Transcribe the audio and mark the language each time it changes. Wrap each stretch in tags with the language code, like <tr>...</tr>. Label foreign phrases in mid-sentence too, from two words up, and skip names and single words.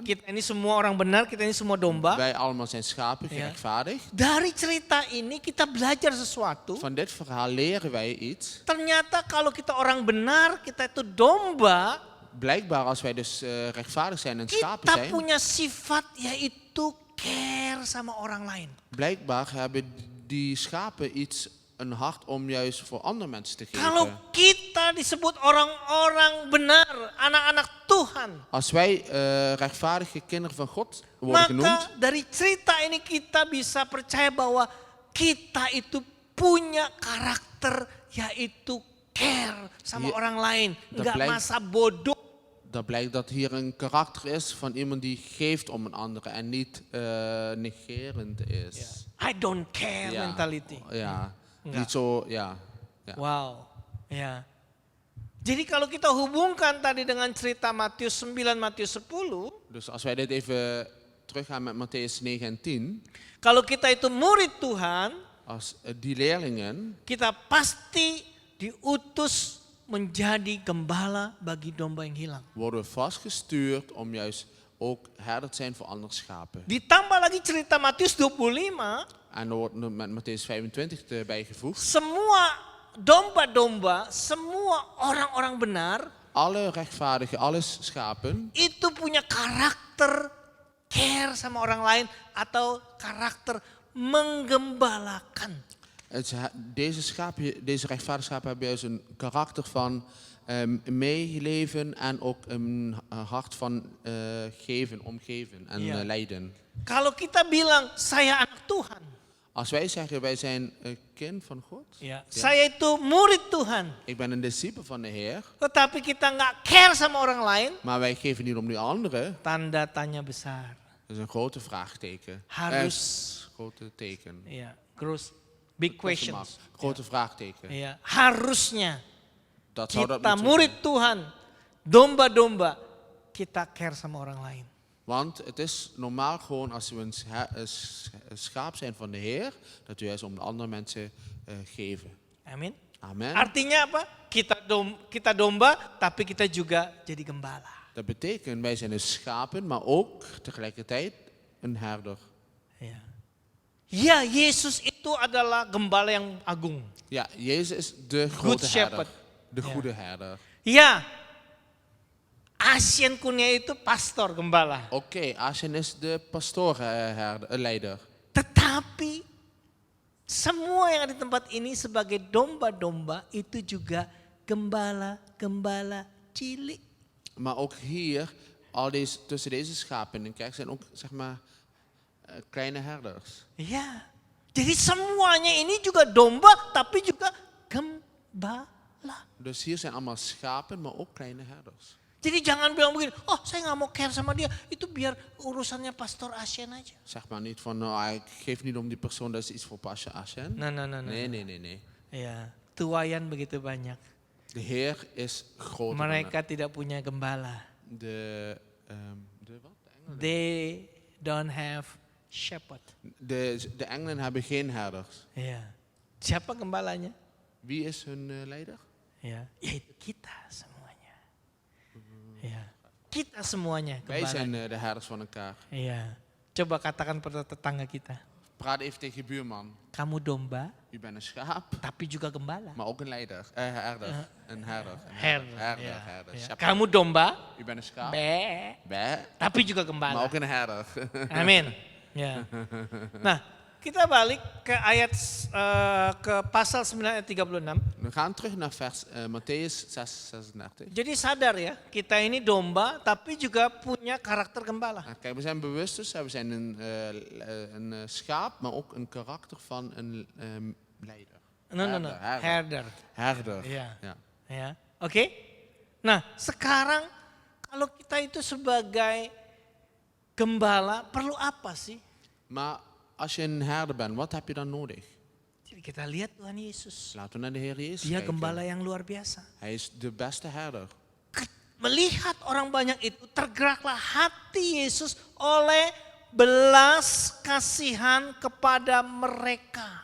<id>kita ini semua orang benar, kita ini semua domba.</id> <nl>Wij allemaal zijn schapen, Ja. gerechtvaardigd.</nl> <id>Dari cerita ini kita belajar sesuatu.</id> <nl>Van dit verhaal leren wij iets.</nl> <id>Ternyata kalau kita orang benar, kita itu domba,</id> <nl>Blijkbaar als wij dus rechtvaardig zijn en schapen</nl> <id>kita</id> <nl>zijn.</nl> <id>punya sifat yaitu care sama orang lain.</id> <nl>Blijkbaar hebben die schapen iets, een hart om juist voor andere mensen te</nl> <id>Kalau</id> <nl>geven.</nl> <id>kita disebut orang-orang benar, anak-anak Tuhan,</id> <nl>Als wij rechtvaardige kinderen van God worden genoemd,</nl> <id>maka dari cerita ini kita bisa percaya bahwa kita itu punya karakter yaitu care sama</id> <nl>Ja,</nl> <id>orang lain,</id> <nl>dat</nl> <id>nggak</id> <nl>blijkt-</nl> <id>masa bodoh.</id> <nl>dan blijkt dat hier een karakter is van iemand die geeft om een andere en niet negerend is.</nl> <en>I don't care</en> <nl>Ja,</nl> <en>mentality.</en> <nl>ja.</nl> <id>Enggak.</id> <nl>Niet zo, ja. Ja.</nl> <id>Wow, ya. Jadi kalau kita hubungkan tadi dengan cerita Matius 9, Matius 10,</id> <nl>Dus als wij dit even teruggaan met Matthäus 9 en 10,</nl> <id>kalau kita itu murid Tuhan,</id> <nl>als die leerlingen,</nl> <id>kita pasti diutus menjadi gembala bagi domba yang hilang.</id> <nl>worden we vastgestuurd om juist ook herder te zijn voor andere schapen.</nl> <id>Ditambah lagi cerita Matius 25,</id> <nl>En er wordt nog met Matthäus 25 erbij gevoegd.</nl> <id>semua domba-domba, semua orang-orang benar</id> <nl>Alle rechtvaardigen, alle schapen,</nl> <id>itu punya karakter care sama orang lain atau karakter menggembalakan.</id> <nl>deze rechtvaardige schapen hebben juist een karakter van meeleven en ook een hart van geven, omgeven en Ja. lijden.</nl> <id>Kalau kita bilang saya anak Tuhan,</id> <nl>Als wij zeggen wij zijn een kind van God,</nl> <id>saya itu murid Tuhan,</id> <nl>ik ben een discipel van de Heer,</nl> <id>tetapi kita nggak care sama orang lain,</id> <nl>maar wij geven niet om die anderen,</nl> <id>tanda tanya besar.</id> <nl>dat is een grote vraagteken.</nl> <id>Harus,</id> <nl>Grote teken.</nl> <id>ya,</id> <en>gross, big questions.</en> <nl>Grote vraagteken.</nl> <id>Ya, harusnya</id> <nl>Dat zou dat</nl> <id>kita</id> <nl>moeten</nl> <id>murid</id> <nl>zijn.</nl> <id>Tuhan, domba-domba, kita care sama orang lain.</id> <nl>Want het is normaal gewoon als we een schaap zijn van de Heer, dat we juist om de andere mensen geven.</nl> <id>Amin.</id> <nl>Amen.</nl> <id>Artinya apa? Kita domba, tapi kita juga jadi gembala.</id> <nl>Dat betekent wij zijn dus schapen, maar ook tegelijkertijd een herder.</nl> <id>Ya. Ya, Yesus itu adalah gembala yang agung.</id> <nl>Ja, Jezus is de</nl> <en>Good</en> <nl>grote herder.</nl> <en>shepherd.</en> <nl>De Ja. goede herder.</nl> <id>Ya, Asian Kurnia itu pastor gembala.</id> <nl>Oké, Asjen is de pastoor, leider.</nl> <id>Tetapi semua yang ada di tempat ini sebagai domba-domba itu juga gembala-gembala cilik.</id> <nl>Maar ook hier, tussen deze schapen in de kerk zijn ook zeg maar kleine herders.</nl> <id>Ya. Jadi semuanya ini juga domba tapi juga gembala.</id> <nl>Dus hier zijn allemaal schapen, maar ook kleine herders.</nl> <id>Jadi jangan bilang begini, oh saya nggak mau care sama dia, itu biar urusannya Pastor Asien aja.</id> <nl>Zeg maar niet van, nou, ik geef niet om die persoon, dat is iets voor Pastor Ashen.</nl> <id>Nah.</id> <nl>Nee.</nl> <id>Ya, tuayan begitu banyak.</id> <nl>De Heer is groter dan</nl> <id>Mereka tidak punya gembala.</id> <nl>de wat? De engelen.</nl> <en>They don't have shepherd.</en> <nl>De engelen hebben geen herders.</nl> <id>Ya. Siapa gembalanya?</id> <nl>Wie is hun leider?</nl> <id>Ya, yaitu kita semuanya. Ya. Kita semuanya</id> <nl>Wij</nl> <id>gembala.</id> <nl>zijn de herders van elkaar.</nl> <id>Iya. Coba katakan pada tetangga kita.</id> <nl>Praat even tegen je buurman.</nl> <id>Kamu domba,</id> <nl>U bent een schaap,</nl> <id>tapi juga gembala.</id> <nl>maar ook een leider. Herder. Een herder. Herder.</nl> <id>Ya,</id> <nl>Herder.</nl> <id>ya.</id> <en>Shepherd.</en> <id>Kamu domba,</id> <nl>U bent een schaap.</nl> <id>be,</id> <nl>Bé.</nl> <id>tapi juga</id> <nl>Maar</nl> <id>gembala.</id> <nl>ook een herder.</nl> <id>Amin. Ya. Nah, kita balik ke ayat ke pasal 9 ayat 36.</id> <nl>We gaan terug naar vers Matthäus 6:36.</nl> <id>Jadi sadar ya, kita ini domba tapi juga punya karakter gembala.</id> <nl>Nou, kijk, we zijn bewust dus, we zijn een schaap, maar ook een karakter van een leider. No. Herder. Herder.</nl> <id>Iya.</id> <nl>Ja.</nl> <id>Ya. Oke? Nah, sekarang kalau kita itu sebagai gembala perlu apa sih?</id> <nl>Maar als je een herder bent, wat heb je dan nodig?</nl> <id>Jadi kita lihat Tuhan Yesus.</id> <nl>Laten we naar de Heer Jezus</nl> <id>Dia</id> <nl>kijken.</nl> <id>gembala yang luar biasa.</id> <nl>Hij is de beste herder.</nl> <id>Melihat orang banyak itu, tergeraklah hati Yesus oleh belas kasihan kepada mereka.</id>